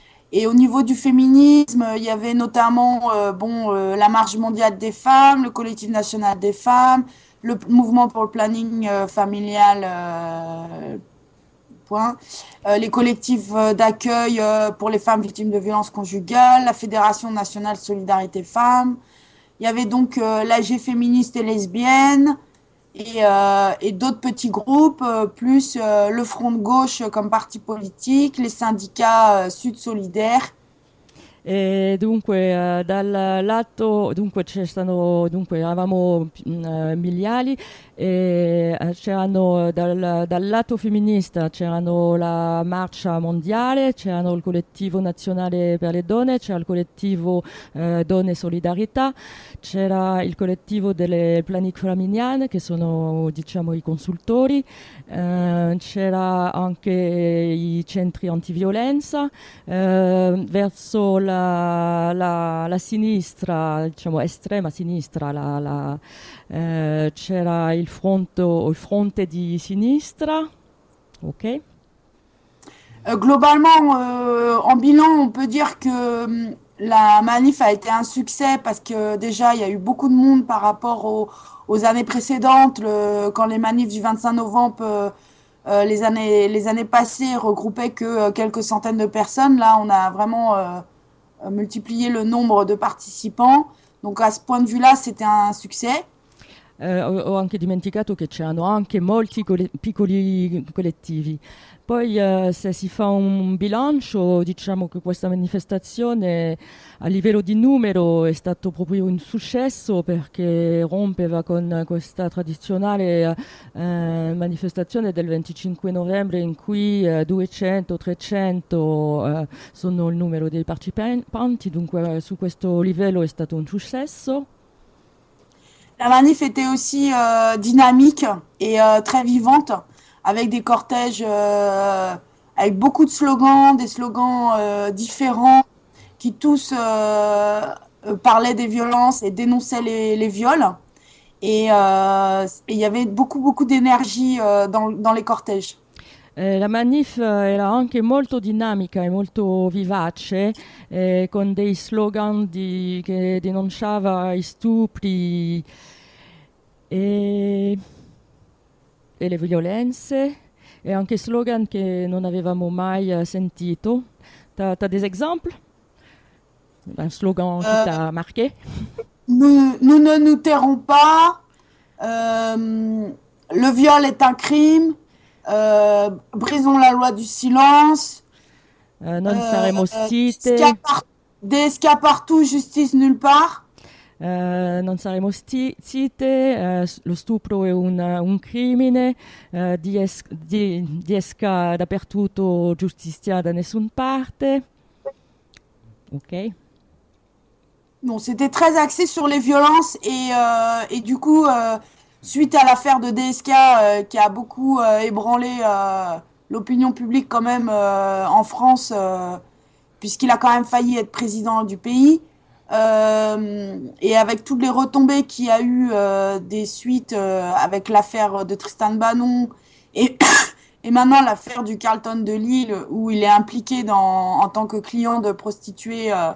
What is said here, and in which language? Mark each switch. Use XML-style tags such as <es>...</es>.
<fr>Et au niveau du féminisme, il y avait notamment la Marche mondiale des femmes, le Collectif national des femmes, le mouvement pour le planning familial, les collectifs d'accueil pour les femmes victimes de violences conjugales, la Fédération nationale Solidarité femmes. Il y avait donc l'AG féministe et lesbienne et d'autres petits groupes, plus le Front de gauche comme parti politique, les syndicats Sud Solidaire.</fr> <it>E dunque, dal lato, dunque, c'erano, dunque, eravamo migliaia, e c'erano dal lato femminista c'erano la marcia mondiale, c'erano il collettivo nazionale per le donne, c'era il collettivo Donne Solidarietà, c'era il collettivo delle Planning Framiliane, che sono diciamo i consultori, c'era anche i centri antiviolenza, verso la sinistra, diciamo estrema sinistra, c'era il fronte di sinistra. Ok.</it> <fr>Globalement, en bilan, on peut dire que la manif a été un succès parce que déjà, il y a eu beaucoup de monde par rapport aux années précédentes, quand les manifs du 25 novembre, les années passées, regroupaient que quelques centaines de personnes. Là, on a vraiment multiplié le nombre de participants. Donc, à ce point de vue-là, c'était un succès.</fr> <it>Ho anche dimenticato che c'erano anche molti piccoli collettivi. Poi, se si fa un bilancio, diciamo che questa manifestazione a livello di numero è stato proprio un successo perché rompeva con questa tradizionale manifestazione del 25 novembre in cui 200-300 sono il numero dei partecipanti, dunque su questo livello è stato un successo.</it> <fr>La manif était aussi dynamique et très vivante, avec des cortèges, avec beaucoup de slogans, des slogans différents, qui tous parlaient des violences et dénonçaient les viols. Et il y avait beaucoup, beaucoup d'énergie dans les cortèges.</fr> <it>La manif era anche molto dinamica e molto vivace, con dei slogan che denunciava gli stupri e le violenze, e anche slogan che non avevamo mai sentito.</it> <fr>T'as des exemples? Un slogan qui t'a marqué? Nous ne nous tairons pas, le viol est un crime, brisons la loi du silence,</fr> <it>Non saremo d'escapart zitte.</it> <fr>partout, justice nulle part.</fr> <it>Non saremo zitte, lo stupro è un crimine, diesca dappertutto giustizia da nessun parte. Ok.</it> <fr>Bon, c'était très axé sur les violences et du coup, suite à l'affaire de DSK qui a beaucoup ébranlé l'opinion publique quand même en France, puisqu'il a quand même failli être président du pays, et avec toutes les retombées qu'il y a eu des suites avec l'affaire de Tristan Bannon et maintenant l'affaire du Carlton de Lille où il est impliqué en tant que client de prostituées.</fr>